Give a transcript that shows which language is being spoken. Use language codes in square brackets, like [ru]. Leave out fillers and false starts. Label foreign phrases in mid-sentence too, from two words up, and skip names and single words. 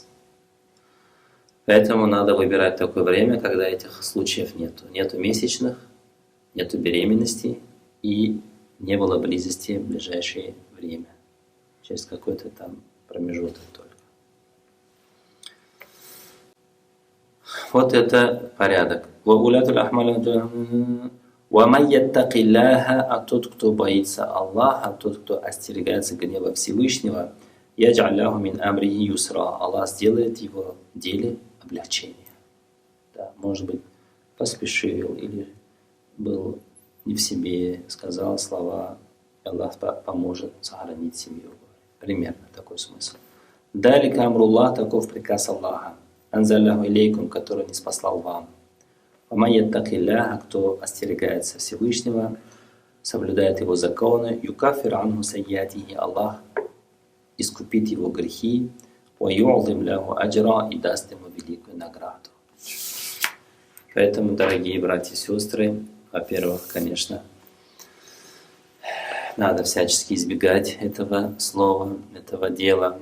[ru] Поэтому надо выбирать такое время, когда этих случаев нету. Нету месячных, нету беременности и не было близости в ближайшее время. Через какой-то там промежуток только. Вот это порядок. [ar] «ومن يتق الله», [ru] а тот, кто боится Аллаха, тот, кто остерегается гнева Всевышнего, [ar] يجعل له من أمره يسرا, [ru] Аллах сделает его деле облегчение. Да, может быть, поспешил или был не в себе, сказал слова, Аллах поможет сохранить семью. Примерно такой смысл. Далее амруллах, таков приказ Аллаха, [ar] أنزله إليكم, [ru] который не спаслал вам. [ar] ومن يتق الله, [ru] кто остерегается Всевышнего, соблюдает его законы, [ar] يكفر عنه سيئاته, [ru] Аллах искупит его грехи, [ar] ويعظم له أجرا, [ru] и даст ему великую награду. Поэтому, дорогие братья и сестры, во-первых, конечно, надо всячески избегать этого слова, этого дела.